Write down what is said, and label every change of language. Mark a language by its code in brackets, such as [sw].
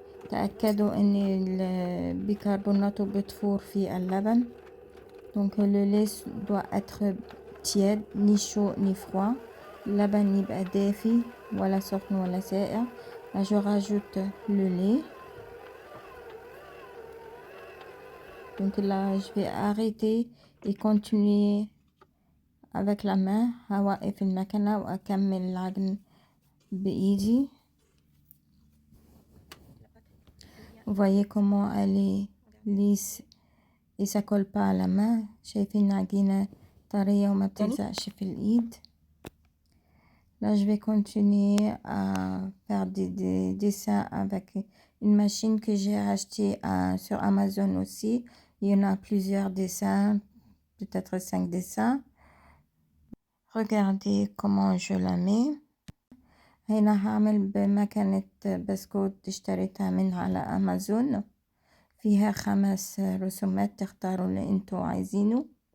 [ar] تأكدوا ان البيكربونات بتفور في اللبن. [fr] Donc le lait doit être tiède, ni chaud ni froid. [ar] اللبن يبقى دافي ولا سخن ولا ساقع. [fr] Là, je rajoute le lait. Donc là, je vais arrêter et continuer avec la main. [ar] هوقف المكنة وأكمل العجن بإيدي. [fr] Vous voyez comment elle est lisse et ça colle pas à la main. [ar] شايفين العجينة طرية وما بتلزقش في الإيد. [fr] Là, je vais continuer à faire des dessins avec une machine que j'ai achetée sur Amazon aussi. Il y en a plusieurs dessins, peut-être 5 dessins. Regardez comment je la mets. [ar] هنا هعمل بمكنة بسكوت اشتريتها منها على أمازون. فيها 5 رسومات تختاروا اللي انتوا عايزينه.